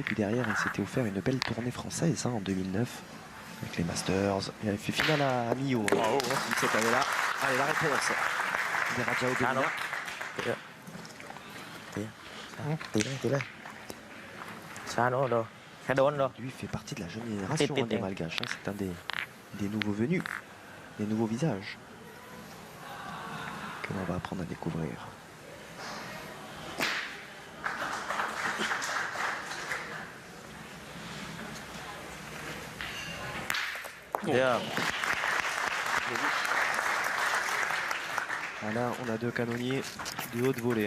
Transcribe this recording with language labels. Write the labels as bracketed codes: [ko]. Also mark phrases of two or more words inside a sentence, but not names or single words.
[fr] Puis derrière, il s'était offert une belle tournée française en 2009 avec les Masters. Il avait fait finale à Millau cette année-là. Allez, la réponse de Rajao Belina. [th] ตีเลยชาโน่โดแค่โดนโด [fr] Lui fait partie de la jeune génération des Malgaches. C'est un des nouveaux venus, des nouveaux visages que l'on va apprendre à découvrir. Ah là, on a deux canonniers de haute volée.